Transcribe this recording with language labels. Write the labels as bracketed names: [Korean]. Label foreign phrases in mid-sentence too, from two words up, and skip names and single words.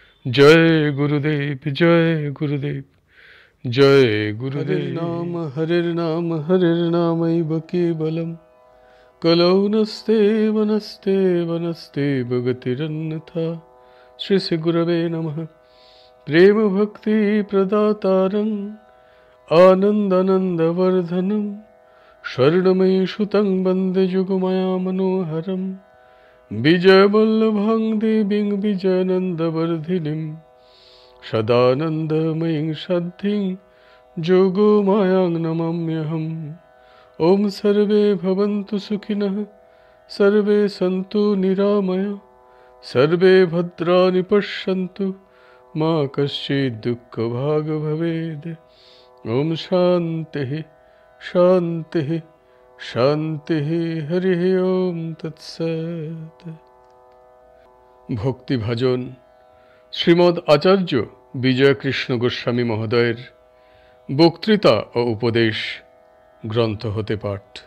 [Bangla] জয় গুরুদেব, জয় গুরুদেব, জয় গুরুদেব। [Sanskrit] হরের নাম হরের নামৈব কেবলম, কলৌ নস্তেব নস্তেব নস্তেব গতিরন্যথা। শ্রী শ্রী গুরবে নমঃ। প্রেম ভক্তি প্রদাতারং আনন্দানন্দবর্ধনম, স্বর্ণময়ী সুতং বন্দে যুগমায়া মনোহরম, বিজয়বল্লভং দেবীং বিজয়ানন্দবর্ধিনীম, সদানন্দময়ীং সাধ্যিং যোগমায়াং নমাম্যহম। ওম সর্বে ভবন্তু সুখিনঃ, সর্বে সন্তু নিরাময়া, সর্বে ভদ্রাণি পশ্যন্তু, মা কশ্চিৎ দুঃখভাগ ভবেদ। ওম শান্তি শান্তি শান্তি। হরি ওম তৎসৎ। [Bangla] ভক্তিভাজন শ্রীমদ্ আচার্য বিজয়কৃষ্ণ গোস্বামী মহোদয়ের বক্তৃতা ও উপদেশ গ্রন্থ হতে পাঠ।